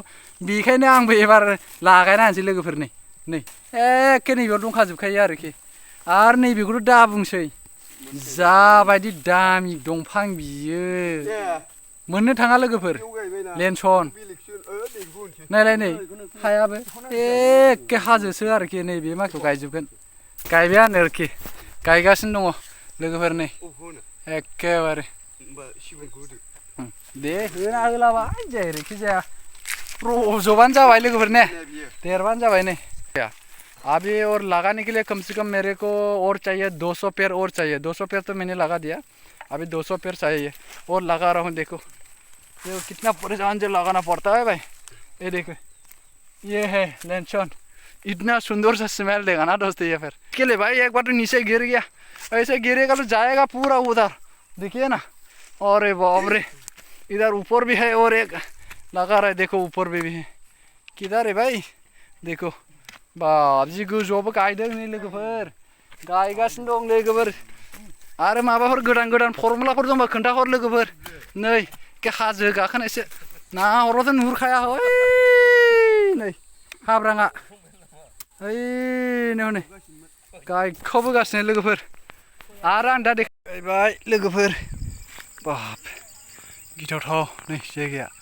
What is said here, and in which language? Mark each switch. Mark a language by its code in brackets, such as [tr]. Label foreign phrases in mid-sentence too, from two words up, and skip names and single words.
[brx] बेखायनो आंबो एबार लागायना होनोसै लोगोफोर नै एखे नैबेयाव दंखाजोबखायो आरोखि आरो नैबेखौथ' दा बुंसै जाबायदि दामि दंफां बियो मोननो थाङा लोगोफोर लेनसन नायलाय नै हायाबो एखे हाजोसो आरोखि नैबे माइखौ गायजोबगोन गायबायानो आरोखि गायगासिनो दङ लोगोफोर नै एखेबारे दे होना होलाबाय जेरैखि जाया रज'बानो जाबाय लोगोफोर ने देरबानो जाबाय नै [hi] अभी और लगाने के लिए कम से कम मेरे को और चाहिए 200 पेड़ और चाहिए 200 पेड़ तो मैंने लगा दिया अभी 200 पेड़ चाहिए और लगा रहा हूँ देखो ये कितना परेशान से लगाना पड़ता है भाई ये देखो ये है लेंचन इतना सुंदर सा स्मेल देगा ना दोस्तों ये फिर के लिए भाई एक बार तो नीचे गिर गया ऐसे गिरेगा तो जाएगा पूरा उधर देखिए ना और बाप रे इधर ऊपर भी है और एक लगा रहा है देखो ऊपर भी है किधर है भाई देखो बाप [brx] जि गोजौआवबो गायदों नै लोगोफोर गायगासिनो दं लोगोफोर आरो माबाफोर गोदान फर्मुलाफोर दंबा खोन्थाहर लोगोफोर नै के हाजो गाखोनायसो नाहरबाथ' नुहुरखाया नै हाब्राङा नै हनै गायखावबोगासिनो लोगोफोर आरो आं दा देखायबाय लोगोफोर बाप गिथावथाव नै जायगाया